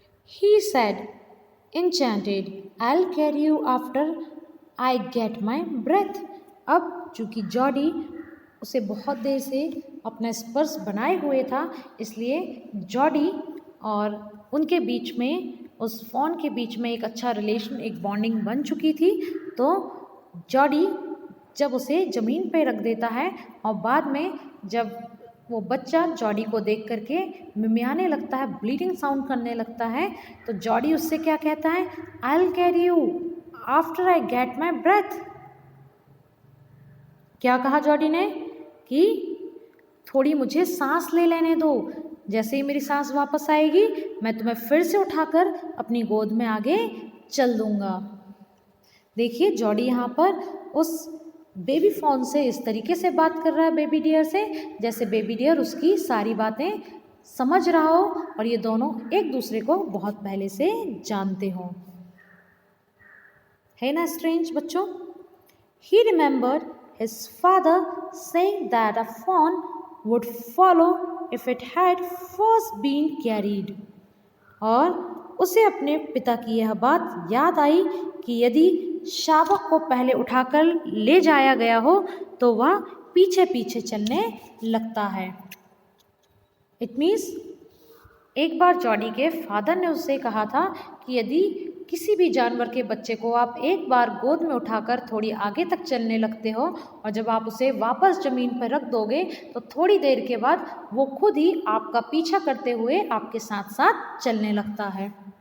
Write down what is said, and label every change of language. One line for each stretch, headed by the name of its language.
English: He said, enchanted, I'll carry you after I get my breath.
Hindi: अब चूँकि Jordi उसे बहुत देर से अपना स्पर्श बनाए हुए था, इसलिए जॉडी और उनके बीच में, उस फ़ोन के बीच में एक अच्छा रिलेशन, एक बॉन्डिंग बन चुकी थी। तो जॉडी जब उसे ज़मीन पे रख देता है और बाद में जब वो बच्चा जॉडी को देख करके मिमियाने लगता है, ब्लीडिंग साउंड करने लगता है, तो जॉडी उससे क्या कहता है?
English: I'll carry you after I get my breath.
Hindi: क्या कहा जॉडी ने? कि थोड़ी मुझे सांस ले लेने दो, जैसे ही मेरी सांस वापस आएगी मैं तुम्हें फिर से उठाकर अपनी गोद में आगे चल दूँगा। देखिए जॉडी यहाँ पर उस बेबी फ़ोन से इस तरीके से बात कर रहा है बेबी डियर से, जैसे बेबी डियर उसकी सारी बातें समझ रहा हो और ये दोनों एक दूसरे को बहुत पहले से जानते हों। है ना स्ट्रेंज बच्चों?
English: He remembered his father saying that a fawn would follow if it had first been carried.
Hindi: और उसे अपने पिता की यह बात याद आई कि यदि शावक को पहले उठाकर ले जाया गया हो तो वह पीछे पीछे चलने लगता है।
English: it means
Hindi: एक बार जॉडी के फादर ने उससे कहा था कि यदि किसी भी जानवर के बच्चे को आप एक बार गोद में उठाकर थोड़ी आगे तक चलने लगते हो और जब आप उसे वापस ज़मीन पर रख दोगे तो थोड़ी देर के बाद वो खुद ही आपका पीछा करते हुए आपके साथ साथ चलने लगता है।